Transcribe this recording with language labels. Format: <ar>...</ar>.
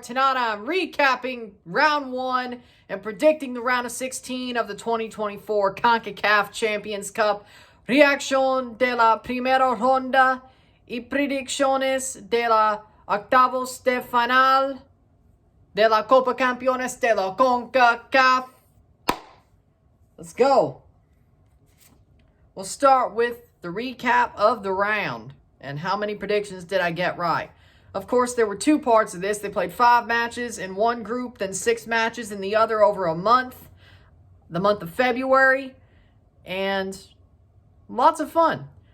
<en>Tonight I'm recapping round 1 and predicting the round of 16 of the 2024 CONCACAF Champions Cup.</en> <es>Reacción de la primera ronda y predicciones de la octavos de final de la Concachampions de la CONCACAF.</es> <en>Let's go. We'll start with the recap of the round. And how many predictions did I get right? Of course, there were two parts of this. They played 5 matches in one group, then 6 matches in the other over a month. The month of February. And lots of fun.</en>